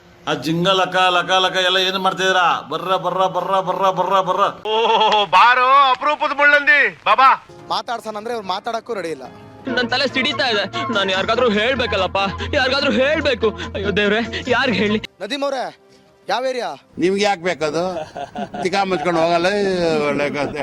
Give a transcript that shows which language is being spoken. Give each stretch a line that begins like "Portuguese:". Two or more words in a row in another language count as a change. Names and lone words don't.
Kannada: ಆ ಜಿಂಗ ಲಕ ಲಕ ಲಕ ಎಲ್ಲ ಏನು ಮಾಡ್ತಿದ್ದೀರಾ? ಬರ್ರ ಬರ್ರ ಬರ್ರ ಬರ್ರ ಬರ್ರ ಬರ್ರ. ಓ ಬಾರೋ ಅಪರೂಪದ ಮುಳ್ಳಂದಿ ಬಾಬಾ. ಮಾತಾಡ್ಸೋಣ ಅವ್ರು ಮಾತಾಡಕ್ಕೂ ರೆಡಿ ಇಲ್ಲ. ನನ್ ತಲೆ ಸಿಡಿತಾ ಇದೆ. ನಾನು ಯಾರಿಗಾದ್ರೂ ಹೇಳ್ಬೇಕಲ್ಲಪ್ಪ, ಯಾರಿಗಾದ್ರೂ ಹೇಳ್ಬೇಕು. ಅಯ್ಯೋ ದೇವ್ರೆ, ಯಾರಿಗ್ ಹೇಳಿ? ನದೀಮ್ ಅವ್ರೆ, ಯಾವ ಏರಿಯಾ ನಿಮ್ಗೆ ಯಾಕೆ ಬೇಕದು? ತಿಕಾ ಮುಚ್ಕೊಂಡು ಹೋಗಲ್ಲ. ಒಳ್ಳೆ ಕಥೆ.